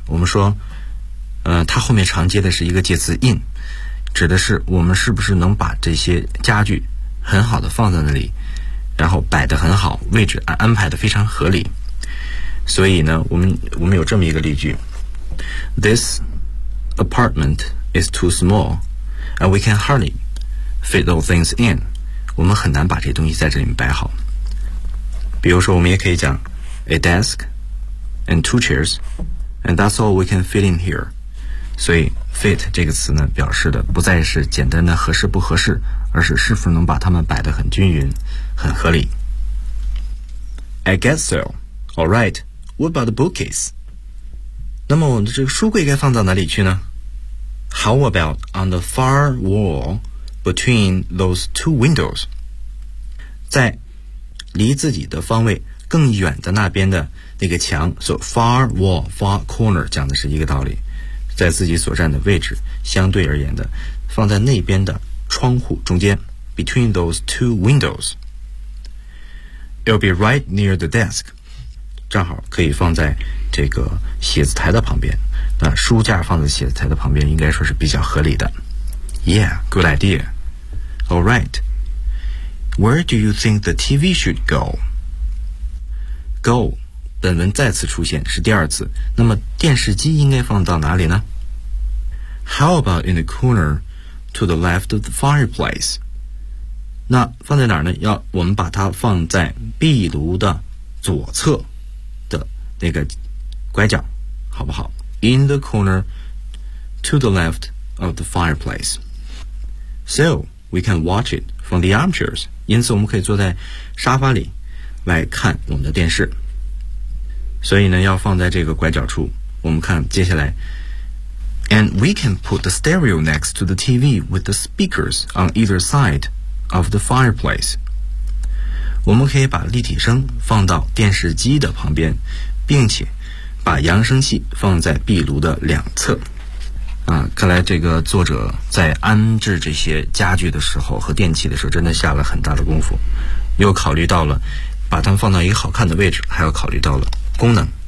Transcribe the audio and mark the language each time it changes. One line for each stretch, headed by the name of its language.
Chinese: 我们说它后面常接的是一个介词 in， 指的是我们是不是能把这些家具很好的放在那里，然后摆得很好，位置安排得非常合理。所以呢，我们有这么一个例句。
English: This apartment is too small. And we can hardly fit those things in.
Chinese: 我们很难把这些东西在这里面摆好。比如说我们也可以讲
English: a desk and two chairs, and that's all we can fit in here.
Chinese: 所以 fit 这个词呢表示的不再是简单的合适不合适，而是是否能把它们摆得很均匀很合理。
English: I guess so. All right. What about the bookcase?
Chinese: 那么我们这个书柜该放到哪里去呢？
English: How about on the far wall between those two windows?
Chinese: 在离自己的方位更远的那边的那个墙
English: so far wall, far corner
Chinese: 讲的是一个道理，在自己所站的位置相对而言的放在那边的窗户中间
English: between those two windows. It'll be right near the desk.
Chinese: 正好可以放在这个写字台的旁边，那书架放在写字台的旁边应该说是比较合理的。
English: Yeah, good idea. All right. Where do you think the TV should go?
Chinese: Go 本文再次出现是第二次，那么电视机应该放到哪里呢？
English: How about in the corner to the left of the fireplace?
Chinese: 那放在哪儿呢？要我们把它放在壁炉的左侧的那个拐角，好不好？
English: In the corner to the left of the fireplace. So, we can watch it from the armchairs.
Chinese: 因此我们可以坐在沙发里来看我们的电视。所以呢，要放在这个拐角处，我们看接下来
English: And we can put the stereo next to the TV with the speakers on either side of the fireplace.
Chinese: 我们可以把立体声放到电视机的旁边，并且把扬声器放在壁炉的两侧。啊，看来这个作者在安置这些家具的时候和电器的时候真的下了很大的功夫，又考虑到了把它们放到一个好看的位置，还要考虑到了功能。